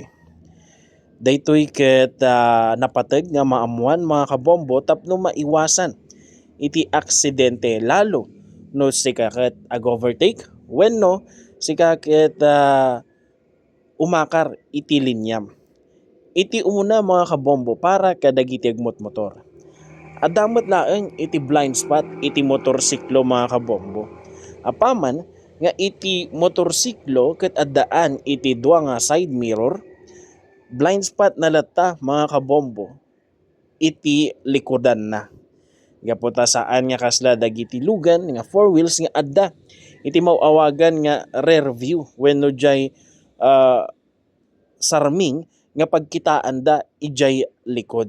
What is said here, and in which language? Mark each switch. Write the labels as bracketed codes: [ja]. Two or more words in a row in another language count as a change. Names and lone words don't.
[ilo] Daytoy ket napateg nga maamuan mga kabombo tapno maiwasan iti aksidente lalo no sika ket ag-overtake wenno sika ket umakar iti linyam. Iti umuna mga kabombo para kadagiti agmotor. Adamot laeng iti [en] blind spot [ilo] iti motorsiklo mga kabombo. Apaman nga iti motorsiklo ket addaan iti dua nga [en] side mirror, blind spot [ilo] na latta mga kabombo iti likodan na. Gaputa saan nga kasla dagiti lugan nga [en] four wheels [ilo] nga adda iti mauawagan nga [en] rear view [ilo] wenno jay sarming nga pagkitaan da ijay likod.